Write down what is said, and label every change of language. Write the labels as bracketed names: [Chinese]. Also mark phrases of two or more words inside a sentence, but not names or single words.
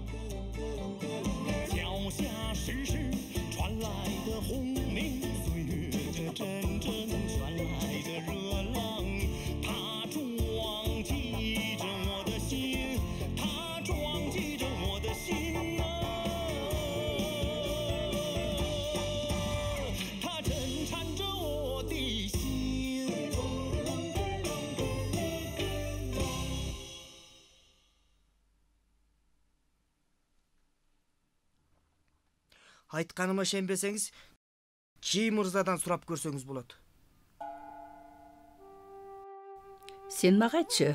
[Chinese] 脚下时时传来的轰鸣，岁月这阵阵传来的热浪，它撞击着我的心，它撞击着我的心啊，它震颤着我的心。 [Kazakh] Айтқаныма сенбесеңіз, [Kyrgyz] Чий мырзадан сурап көрсөңүз болот. Сен мага айтчы.